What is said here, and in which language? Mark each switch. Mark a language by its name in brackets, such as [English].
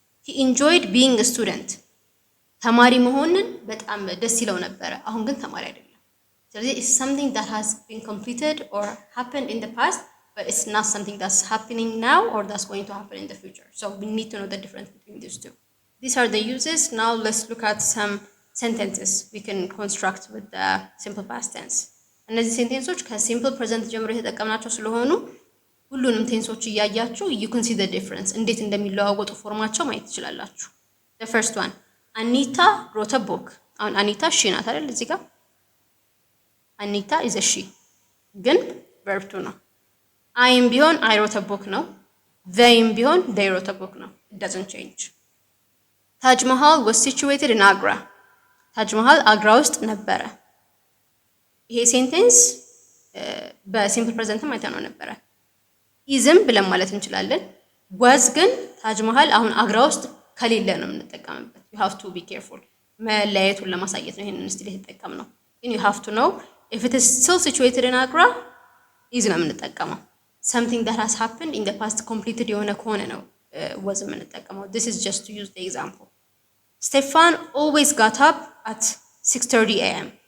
[English] he enjoyed being a student. [Amharic] ተማሪ መሆንን በጣም ደስ ይለው ነበረ። አሁን ግን ተማሪ አይደለም። [English] ስለዚህ it's something that has been completed or happened in the past, but it's not something that's happening now or that's going to happen in the future. So we need to know the difference between these two. These are the uses. Now let's look at some sentences we can construct with the simple past tense. [Amharic] እነዚህ ሴንቴንሶች ከሲምፕል ፕሬዘንት ጀምሮ የተጠቀምናቸው ስለሆኑ ሁሉንም ቴንሶች እያያችሁ [English] you can see the difference [Amharic] እንዴት እንደሚለዋወጡ ፎርማቸው ማየት ትችላላችሁ። [English] The first one, Anita wrote a book. [Amharic] አሁን አኒታ ሺ ናት አይደል? እዚህ ጋር አኒታ is a she ግን verb to ነው። አይም ቢሆን [English] I wrote a book [Amharic] ነው። theyም ቢሆን [English] they wrote a book [Amharic] ነው። [English] It doesn't change. Taj Mahal was situated in Agra. [Amharic] ታጅ መሃል አግራ ውስጥ ነበረ። ይሄ ሴንቴንስ በሲምፕል ፕሬዘንትም አይተነው ነበረ። ኢዝም ብለን ማለት እንችላለን። ዋዝ ግን ታጅ መሃል አሁን አግራ ውስጥ ከሌለ ነው የምንጠቀምበት። [English] you have to be careful [Amharic] መለያየቱን ለማሳየት ነው ይሄንን ስቲል የተጠቀምነው። ግን [English] you have to know if it is still situated in Agra [Amharic] ኢዝ ነው የምንጠቀመው። [English] something that has happened in the past completed [Amharic] የሆነ ከሆነ ነው was የምንጠቀመው። [English] this is just to use the example. Stefan always got up at 6:30 a.m.